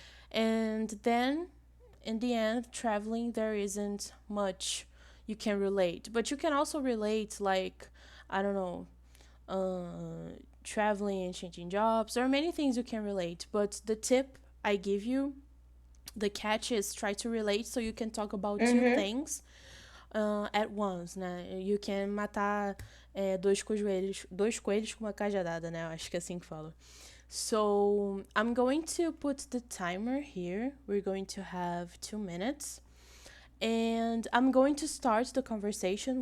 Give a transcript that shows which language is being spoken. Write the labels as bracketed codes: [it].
[en] And then in the end, traveling, there isn't much you can relate. But you can also relate, like, I don't know, traveling and changing jobs. There are many things you can relate. But the tip I give you, the catch is try to relate so you can talk about two Mhm. things at once, né? You can [pt] matar dois coelhos com uma cajadada, né? Eu acho que é assim que fala. [en] So I'm going to put the timer here. We're going to have 2 minutes. And I'm going to start the conversation.